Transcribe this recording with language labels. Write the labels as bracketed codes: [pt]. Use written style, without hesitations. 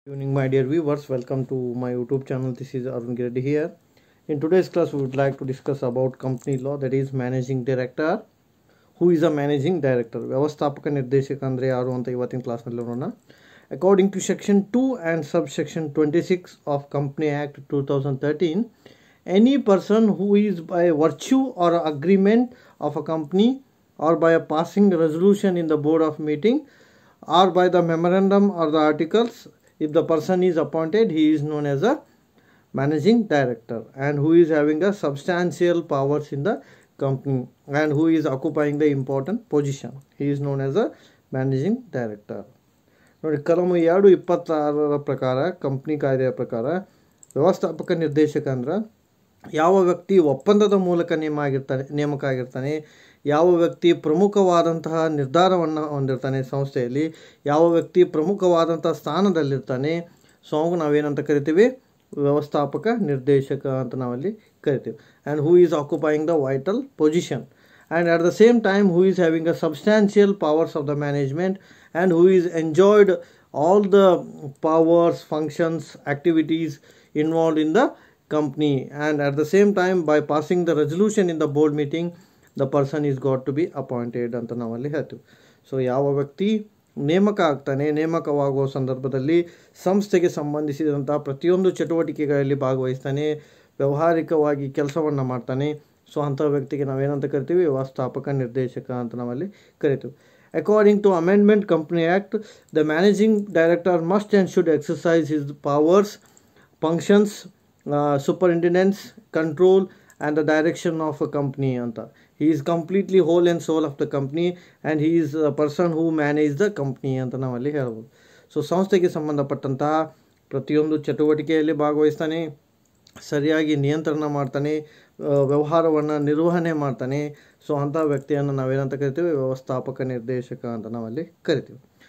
[en] Good evening, my dear viewers. Welcome to my YouTube channel. This is Arun Reddy here. In today's class, we would like to discuss about company law, that is managing director. Who is a managing director? [kn] ವ್ಯವಸ್ಥಾಪಕ ನಿರ್ದೇಶಕ ಅಂದ್ರೆ ಯಾರು ಅಂತ ಇವತ್ತಿನ ಕ್ಲಾಸ್ನಲ್ಲಿ ನೋಡೋಣ. [en] According to section 2 and subsection 26 of Company Act 2013, any person who is by virtue or agreement of a company or by a passing resolution in the board of meeting or by the memorandum or the articles, if the person is appointed, he is known as a managing director, and who is having a substantial powers in the company and who is occupying the important position. He is known as a managing director. [kn] ನೋಡಿ, ಕಲಮು 226 ಪ್ರಕಾರ company ಕಾಯ್ದೆಯ ಪ್ರಕಾರ ವ್ಯವಸ್ಥಾಪಕ ನಿರ್ದೇಶಕ ಅಂದ್ರೆ ಯಾವ ವ್ಯಕ್ತಿ ಒಪ್ಪಂದದ ಮೂಲಕ ನೇಮಕ ಆಗಿರ್ತಾನೆ, ಯಾವ ವ್ಯಕ್ತಿ ಪ್ರಮುಖವಾದಂತಹ ನಿರ್ಧಾರವನ್ನು ಹೊಂದಿರ್ತಾನೆ ಸಂಸ್ಥೆಯಲ್ಲಿ, ಯಾವ ವ್ಯಕ್ತಿ ಪ್ರಮುಖವಾದಂತಹ ಸ್ಥಾನದಲ್ಲಿರ್ತಾನೆ, ಸೊ ಅವಾಗ ನಾವೇನಂತ ಕರಿತೀವಿ, ವ್ಯವಸ್ಥಾಪಕ ನಿರ್ದೇಶಕ ಅಂತ ನಾವಲ್ಲಿ ಕರಿತೀವಿ. [en] and who is occupying the vital position and at the same time who is having a substantial powers of the management and who is enjoyed all the powers, functions, activities involved in the company, and at the same time by passing the resolution in the board meeting the person is got to be appointed [kn] ಅಂತ ನಾವಲ್ಲಿ ಹೇಳ್ತೀವಿ. So ಯಾವ ವ್ಯಕ್ತಿ ನೇಮಕ ಆಗ್ತಾನೆ, ನೇಮಕವಾಗುವ ಸಂದರ್ಭದಲ್ಲಿ ಸಂಸ್ಥೆಗೆ ಸಂಬಂಧಿಸಿದಂಥ ಪ್ರತಿಯೊಂದು ಚಟುವಟಿಕೆಗಳಲ್ಲಿ ಭಾಗವಹಿಸ್ತಾನೆ, ವ್ಯಾವಹಾರಿಕವಾಗಿ ಕೆಲಸವನ್ನು ಮಾಡ್ತಾನೆ, ಸೊ ಅಂಥ ವ್ಯಕ್ತಿಗೆ ನಾವೇನಂತ ಕರಿತೀವಿ, ವ್ಯವಸ್ಥಾಪಕ ನಿರ್ದೇಶಕ ಅಂತ ನಾವಲ್ಲಿ ಕರಿತೀವಿ. [en] According to Amendment Company Act, the managing director must and should exercise his powers, functions, superintendence, control and the direction of a company anta. He is completely whole and soul of the company and he is a person who manages the company [kn] ಅಂತ ನಾವಲ್ಲಿ ಹೇಳ್ಬೋದು. So ಸಂಸ್ಥೆಗೆ ಸಂಬಂಧಪಟ್ಟಂತಹ ಪ್ರತಿಯೊಂದು ಚಟುವಟಿಕೆಯಲ್ಲಿ ಭಾಗವಹಿಸ್ತಾನೆ, ಸರಿಯಾಗಿ ನಿಯಂತ್ರಣ ಮಾಡ್ತಾನೆ, ವ್ಯವಹಾರವನ್ನು ನಿರ್ವಹಣೆ ಮಾಡ್ತಾನೆ. ಸೊ ಅಂಥ ವ್ಯಕ್ತಿಯನ್ನು ನಾವೇನಂತ ಕರಿತೀವಿ, ವ್ಯವಸ್ಥಾಪಕ ನಿರ್ದೇಶಕ ಅಂತ ನಾವಲ್ಲಿ ಕರಿತೀವಿ.